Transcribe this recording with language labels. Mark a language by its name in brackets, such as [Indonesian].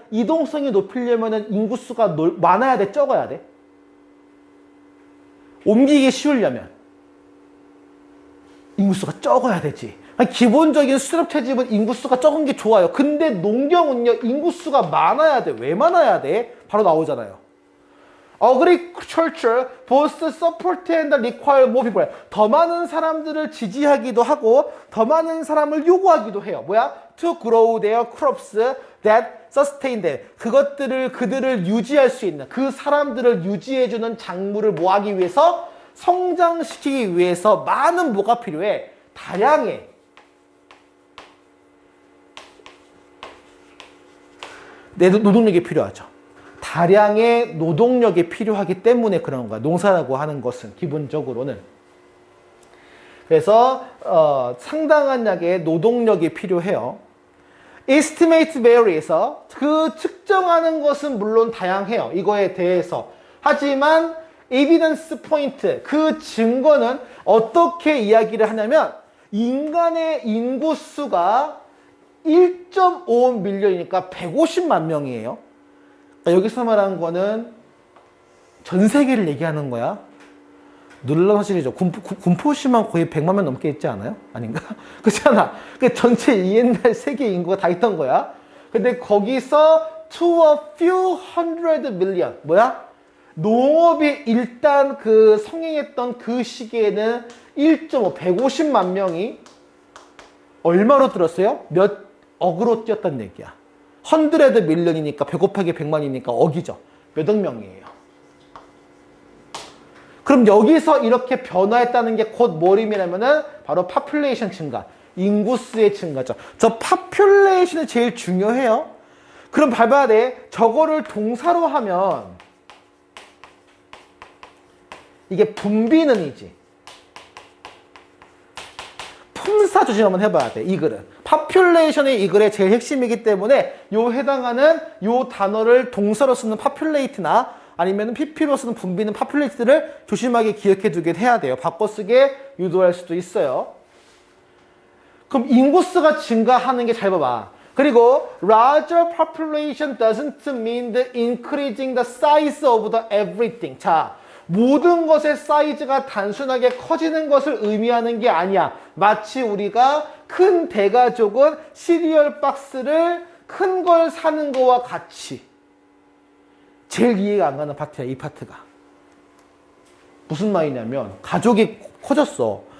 [Korean] 이동성이 높이려면 인구수가 많아야 돼? 적어야 돼? 옮기기 쉬우려면 인구수가 적어야 되지. 기본적인 수렵 채집은 인구수가 적은 게 좋아요. 근데 농경은요, 인구수가 많아야 돼. 왜 많아야 돼? 바로 나오잖아요. [English] Agriculture both support and require more people. [Korean] 더 많은 사람들을 지지하기도 하고 더 많은 사람을 요구하기도 해요. 뭐야? [English] To grow their crops that sustain them. [Korean] 그들을 유지할 수 있는, 그 사람들을 유지해주는 작물을 뭐 하기 위해서? 성장시키기 위해서 많은 뭐가 필요해? 다량의 노동력이 필요하죠. 다량의 노동력이 필요하기 때문에 그런 거야. 농사라고 하는 것은 기본적으로는. 그래서 상당한 양의 노동력이 필요해요. [English] Estimate vary [Korean] 에서 그 측정하는 것은 물론 다양해요. 이거에 대해서. 하지만 [English] evidence point, [Korean] 그 증거는 어떻게 이야기를 하냐면 인간의 인구수가 1.5 밀리언이니까 150만 명이에요. 여기서 말하는 거는 전 세계를 얘기하는 거야. 놀라운 사실이죠. 군포시만 거의 100만 명 넘게 있지 않아요? 아닌가? 그렇잖아. 그 전체 옛날 세계 인구가 다 있던 거야. 근데 거기서 [English] to a few hundred million. [Korean] 뭐야? 농업이 일단 성행했던 그 시기에는 150만 명이 얼마로 들었어요? 몇 억으로 뛰었다는 얘기야. 100 밀리언이니까 100 곱하기 100만이니까 억이죠. 몇 억 명이에요. 그럼 여기서 이렇게 변화했다는 게 곧 뭘 의미냐면은 바로 population 증가, 인구수의 증가죠. 저 population이 제일 중요해요. 그럼 봐봐야 돼. 저거를 동사로 하면 이게 분비는이지. 품사 조심 한번 해봐야 돼. 이 글은 population이 이 글의 제일 핵심이기 때문에 요 해당하는 요 단어를 동사로 쓰는 populate나 아니면 pp로 쓰는 분비는 populate를 조심하게 기억해 두게 해야 돼요. 바꿔 쓰게 유도할 수도 있어요. 그럼 인구수가 증가하는 게 잘 봐봐. [English] 그리고 larger population doesn't mean the increasing the size of the everything. [Korean] 자, 모든 것의 사이즈가 단순하게 커지는 것을 의미하는 게 아니야. 마치 우리가 큰 대가족은 시리얼 박스를 큰 걸 사는 거와 같이. 제일 이해가 안 가는 파트야, 이 파트가. 무슨 말이냐면 가족이 커졌어.